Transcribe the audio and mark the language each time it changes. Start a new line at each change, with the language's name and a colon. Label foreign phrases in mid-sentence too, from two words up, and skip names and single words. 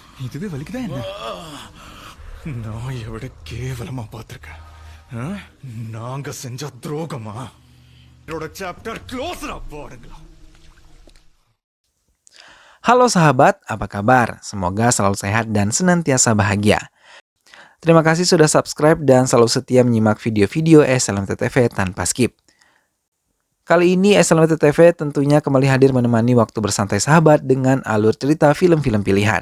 Tamil: இதுவே வலிக்குதா என்ன? நான் எவ்வளவு கேவலமா பார்த்திருக்கேன். நாங்க செஞ்ச துரோகமா? என்னோட
English: chapter close
Tamil: போடுங்களா.
Indonesian: Halo sahabat, apa kabar? Semoga selalu sehat dan senantiasa bahagia. Terima kasih sudah subscribe dan selalu setia menyimak video-video SLMT TV tanpa skip. Kali ini SLMT TV tentunya kembali hadir menemani waktu bersantai sahabat dengan alur cerita film-film pilihan.